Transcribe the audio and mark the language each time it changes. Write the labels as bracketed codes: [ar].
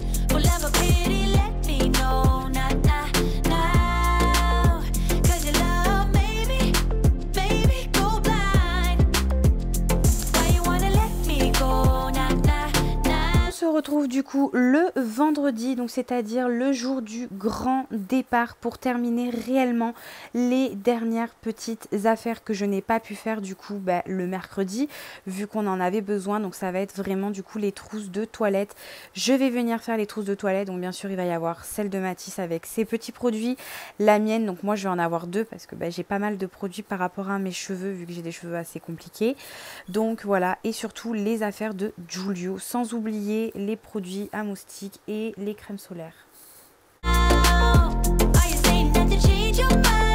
[en] For love or pity, let me know. Now. Cause your love made me go blind. Why you wanna let me go? Now. [fr] On se retrouve du coup le vendredi, donc c'est-à-dire le jour du grand départ pour terminer réellement les dernières petites affaires que je n'ai pas pu faire du coup le mercredi vu qu'on en avait besoin. Donc ça va être vraiment du coup les trousses de toilette. Je vais venir faire les trousses de toilette, donc bien sûr il va y avoir celle de Mathis avec ses petits produits, la mienne, donc moi je vais en avoir deux parce que j'ai pas mal de produits par rapport à mes cheveux vu que j'ai des cheveux assez compliqués. Donc voilà, et surtout les affaires de Giulio, sans oublier les produits à moustiques et les crèmes solaires. [en] Are you saying that to change your mind?